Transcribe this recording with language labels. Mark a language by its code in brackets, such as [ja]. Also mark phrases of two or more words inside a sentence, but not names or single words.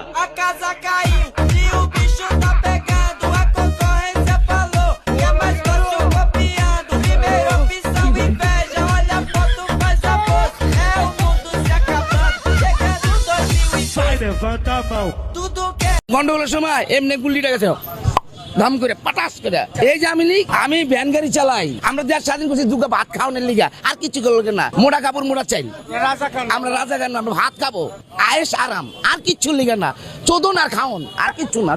[pt] A casa caiu e o bicho tá pegando. A concorrência falou que é mais fácil copiando. Primeira opção, inveja. Olha a foto, faz a voz. É o mundo se acabando. Chegando 2020. Vai, levanta a mão. Tudo que [bn] গন্ডগোলের সময় এমনি গুলিটা গেছে দাম করে পাটাস করে এই যে আমি ভ্যান গাড়ি চালাই আমরা দেশ স্বাধীন করছি দুগা ভাত খাওয়ানোর লিগা আর কিছু করলো না মোটা কাপড় মোটা চাই আমরা রাজা খান আমরা ভাত খাবো আয়েস আরাম আর কিচ্ছু লিগা না চোদন আর খাওন আর কিচ্ছু না